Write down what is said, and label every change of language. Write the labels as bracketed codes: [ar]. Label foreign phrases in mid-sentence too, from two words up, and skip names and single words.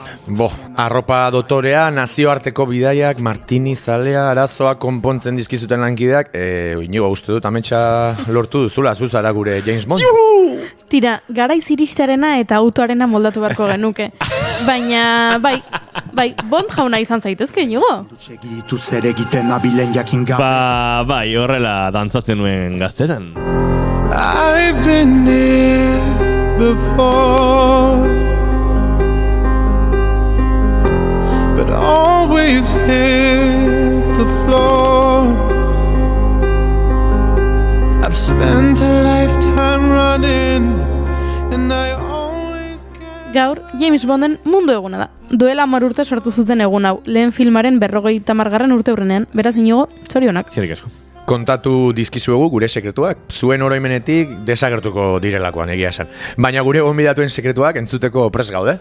[eu] Arropa dotorea, nazioarteko bidaiak, martini, zalea, arazoak konpontzen dizkizuten lankideak, inigo uste dut, ametsa lortu duzula, zuzara gure James Bond. Tira, garaiz iristearena eta autoarena moldatu beharko genuke. Baina, bai, Bond jauna izan zaitezke, inigo? Segitu zer egiten abilen jakin gabe. Bai, horrela dantzatzen nuen gaztetan. [en] I've been here before, but always hit the floor. I've spent a lifetime running, and I always get... [eu] Gaur, James Bonden mundu eguna da. Duela 10 urte sortu zuten egun hau, lehen filmaren 50. urte hurrenean, beraz inigo, zorionak. Zerrik asko. Kontatu dizkizuegu gure sekretuak, zuen oroimenetik desagertuko direlakoan egia esan. Baina gure gonbidatuen sekretuak entzuteko prest gaude.